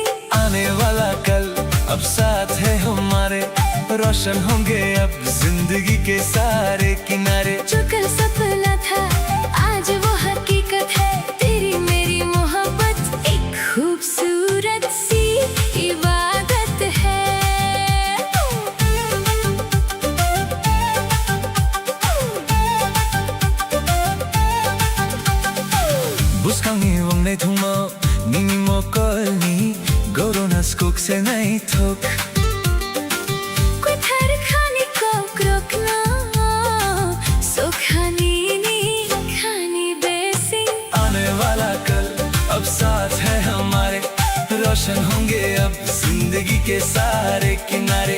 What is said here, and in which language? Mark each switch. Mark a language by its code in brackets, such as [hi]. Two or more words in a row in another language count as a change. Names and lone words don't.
[hi] आने वाला कल अब साथ है हमारे रोशन होंगे अब जिंदगी के सारे किनारे जो कल सपना था आज वो हकीकत है तेरी मेरी मोहब्बत एक खूबसूरत सी इबादत है [trp] Buscangi wong nei thuma nini mokolni goronas kok se nei thok कुथर खानी को क्रोकनो सोखनी नी खानी बेसी [hi] आने वाला कल अब साथ है हमारे रोशन होंगे अब जिंदगी के सारे किनारे